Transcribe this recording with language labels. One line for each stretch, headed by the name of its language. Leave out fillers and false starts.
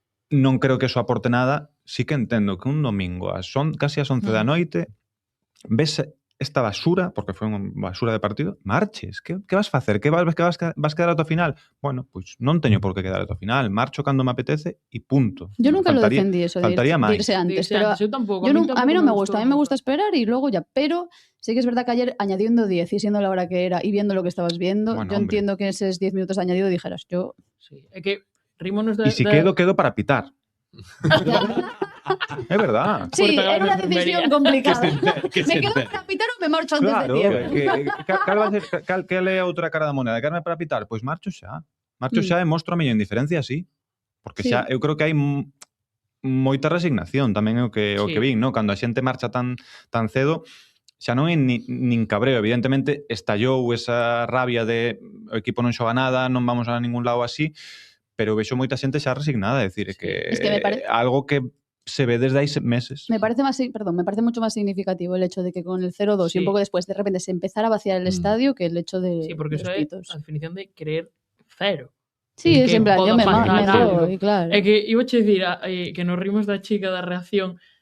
Galician: Non creo que eso aporte nada, sí que entendo que un domingo casi ás 11 da noite ves esta basura, porque foi unha basura de partido, marches. Que vas facer? Que vas quedar ata o final? Bueno, pois non teño por que quedar ata o final. Marcho cando me apetece e punto.
Spanish: Yo nunca lo defendí eso de irse antes. Pero yo tampoco. A mí no me gusta. A mí me gusta esperar y luego ya. Pero sí que es verdad que ayer, añadiendo 10 y siendo la hora que era y viendo lo que estabas viendo, yo entiendo que esos 10 minutos de añadido dijeras, yo...
Galician: Sí, é que rímonos de...
Spanish: Y si quedo para pitar. Es verdad. Sí, era una decisión complicada. Me quedo para pitar o me marcho antes de tiempo.
Galician: Que é a outra cara da moneda? Quedarme para pitar? Pois marcho xa. Marcho xa e mostro a miña indiferencia así. Porque xa eu creo que hai moita resignación tamén o que vin, ¿no? Cando a xente marcha tan cedo, xa non é nin cabreo. Evidentemente estallou esa rabia de o equipo non xoga nada, non vamos a ningún lado así, pero vexo moita xente xa resignada, é dicir, que algo que se ve desde hai meses.
Spanish: Me parece mucho más significativo el hecho de que con el 0-2 y un poco después de repente se empezara a vaciar el estadio que el hecho de
Galician: sí, porque eso é a definición de querer cero.
Spanish: Sí, es en plan, yo me voy, claro.
Galician: É que iba a dicir que nos rimos da chica da reacción.